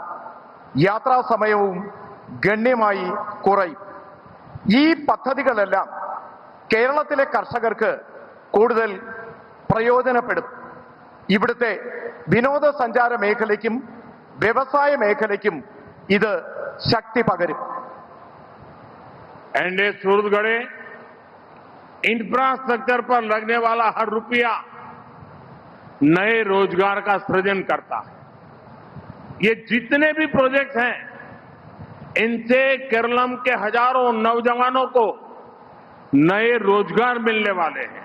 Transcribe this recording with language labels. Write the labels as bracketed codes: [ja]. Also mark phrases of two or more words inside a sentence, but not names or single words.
[ml] യാത്രാ സമയവും ഗണ്യമായി കുറയും. ഈ പദ്ധതികളെല്ലാം കേരളത്തിലെ കർഷകർക്ക് കൂടുതൽ പ്രയോജനപ്പെടും. ഇവിടുത്തെ വിനോദസഞ്ചാര മേഖലയ്ക്കും വ്യവസായ മേഖലയ്ക്കും ഇത് ശക്തി പകരും. [hi] सूरतगढ़े इंफ्रास्ट्रक्चर पर लगने वाला हर रुपया नए रोजगार का सृजन करता है. ये जितने भी प्रोजेक्ट हैं इनसे केरलम के हजारों नौजवानों को नए रोजगार मिलने वाले हैं.